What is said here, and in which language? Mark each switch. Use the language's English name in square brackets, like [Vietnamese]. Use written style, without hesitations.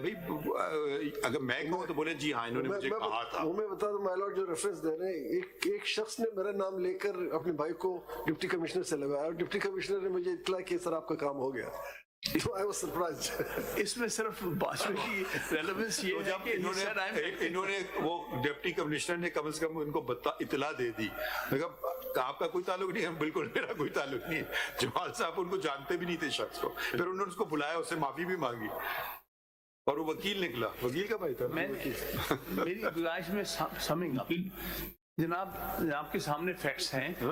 [Urdu] بھائی اگر میں کہوں تو بولے جی ہاں انہوں نے مجھے کہا تھا. وہ میں بتا دوں مائی لارڈ، جو ریفرنس دے رہے ہیں، ایک شخص نے میرا نام لے کر اپنے بھائی کو ڈپٹی کمشنر سے لگایا اور ڈپٹی کمشنر نے مجھے اطلاع کی سر آپ کا کام ہو گیا. [English] I was surprised. [Urdu] اس میں صرف باشو کی ریلیونس یہ ہے کہ انہوں نے وہ ڈپٹی کمشنر نے کم از کم ان کو اطلاع دے دی. آپ کا کوئی تعلق نہیں ہے، بالکل میرا کوئی تعلق نہیں ہے. جمال صاحب ان کو جانتے بھی نہیں تھے شخص کو. پھر انہوں نے اس کو بلایا، اس سے معافی بھی مانگی اور وہ وکیل نکلا. وکیل کا بھائی تھا. میری گزارش میں سمنگ اپ جناب کے سامنے فیکٹس ہیں.